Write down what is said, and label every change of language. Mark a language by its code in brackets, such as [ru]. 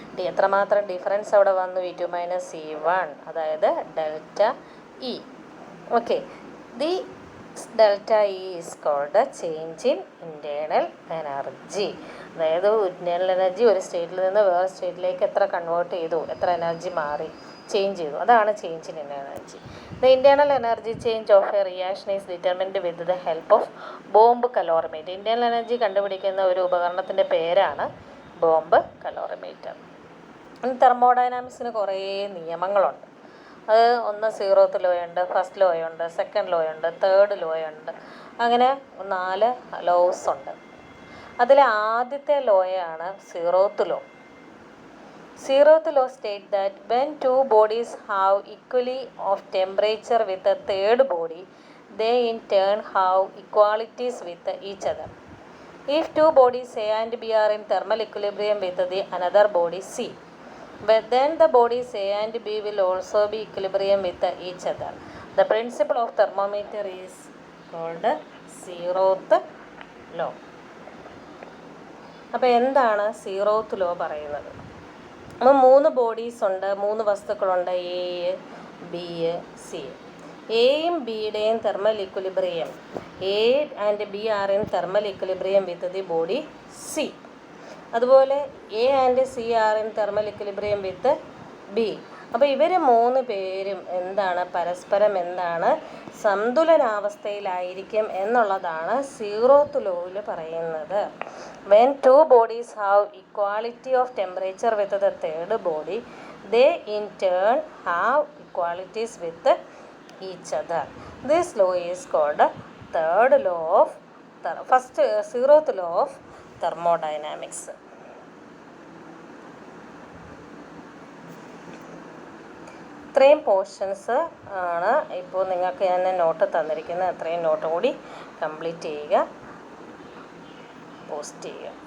[ml] എത്രമാത്രം ഡിഫറൻസ് അവിടെ വന്നു? E2 മൈനസ് E1, അതായത് delta E. [en] Okay, the delta E is called change in internal energy. [ml] അതായത് internal energy ഒരു സ്റ്റേറ്റിൽ നിന്ന് വേറെ സ്റ്റേറ്റിലേക്ക് എത്ര കൺവേർട്ട് ചെയ്തു, എത്ര എനർജി മാറി, ചേഞ്ച് ചെയ്തു, അതാണ് change in energy. [en] The internal energy change of a reaction is determined with the help of bomb calorimeter. [ml] Internal energy കണ്ടുപിടിക്കുന്ന ഒരു ഉപകരണത്തിൻ്റെ പേരാണ് ബോംബ് കലോറിമീറ്റർ. തെർമോഡൈനാമിക്സിന് കുറേ നിയമങ്ങളുണ്ട്. അത് ഒന്ന് 0th ലോ ഉണ്ട്, ഫസ്റ്റ് ലോ ഉണ്ട്, സെക്കൻഡ് ലോ ഉണ്ട്, തേർഡ് ലോ ഉണ്ട്, അങ്ങനെ 4 ലോസ് ഉണ്ട്. അതിലെ ആദ്യത്തെ ലോയാണ് 0th law. [en] 0th law states that when two bodies have equally of temperature with a third body, they in turn have equalities with each other. If two bodies A and B are in thermal equilibrium with the another body C, but then the bodies A and B will also be equilibrium with each other. The principle of thermometer is called 0th law. [ml] അപ്പോൾ എന്താണ് 0th law പറയുന്നത്? അപ്പോൾ 3 bodies ഉണ്ട്, 3 വസ്തുക്കളുണ്ട്, A B, C. എയും ബിയുടെയും [en] Thermal equilibrium, A and B are in thermal equilibrium with the body C. അതുപോലെ A and C are in thermal equilibrium with B. [ml] അപ്പോൾ ഇവർ 3 പേരും എന്താണ്, പരസ്പരം എന്താണ്, സന്തുലനാവസ്ഥയിലായിരിക്കും എന്നുള്ളതാണ് 0th ലോയിൽ പറയുന്നത്. [en] When 2 bodies have equality of temperature with the third body, they in turn have equalities with each other. This law is called third law of 0th law of thermodynamics. [ml] ഇത്രയും portions ആണ് ഇപ്പോൾ നിങ്ങൾക്ക് ഞാൻ not തന്നിരിക്കുന്നത്. അത്രയും not കൂടി complete ചെയ്യുക, post ചെയ്യുക.